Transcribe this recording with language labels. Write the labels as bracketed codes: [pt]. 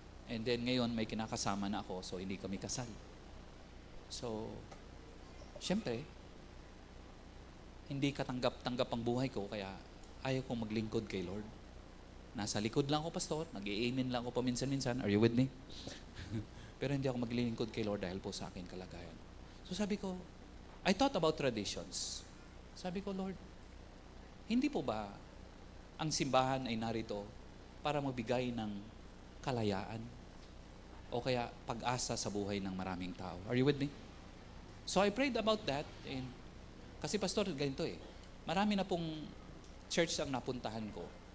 [tl] And then ngayon may kinakasama na ako, so hindi kami kasal. So, syempre, hindi katanggap-tanggap ang buhay ko, kaya ayaw kong maglingkod kay Lord. Nasa likod lang ako, Pastor. Nag-i-amen lang ako paminsan-minsan. [en] Are you with me? [tl] Pero hindi ako maglilingkod kay Lord dahil po sa akin kalagayan. [en] So [tl] sabi ko, [en] I thought about traditions. [tl] Sabi ko, Lord, hindi po ba ang simbahan ay narito para magbigay ng kalayaan o kaya pag-asa sa buhay ng maraming tao? [en] Are you with me? So I prayed about that. [tl] And, kasi, Pastor, ganito marami na pong church ang napuntahan ko.